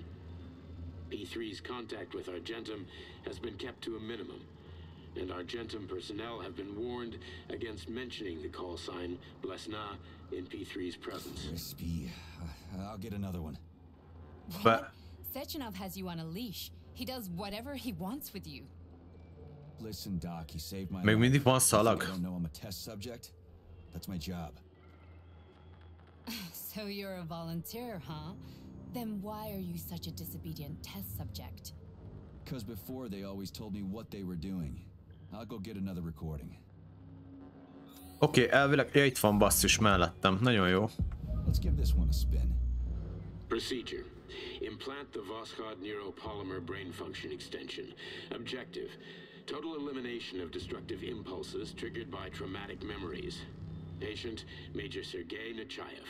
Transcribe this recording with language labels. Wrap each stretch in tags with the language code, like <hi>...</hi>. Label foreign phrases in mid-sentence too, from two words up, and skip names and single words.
<en>P3's contact with Argentum has been kept to a minimum, and Argentum personnel have been warned against mentioning the call sign Blesna in P3's presence. Crispy. I'll get another one. What? Sechenov has you on a leash. He does whatever he wants with you. Listen, Doc, he saved my</en> <hu>Még mindig van</hu> <en>life. I</en> <hu>szalag.</hu> <en>don't know I'm a test subject. That's my job. So you're a volunteer, huh? Then why are you such a disobedient test subject? Because before they always told me what they were doing. I'll go get another recording.</en> <hu>Oké, elvileg itt van basszus mellettem. Nagyon jó.</hu> <en>Let's give this one a spin. Procedure. Implant the Voskhod neuropolymer brain function extension. Objective. Total elimination of destructive impulses triggered by traumatic memories. Patient, Major Sergei Nechayev.</en>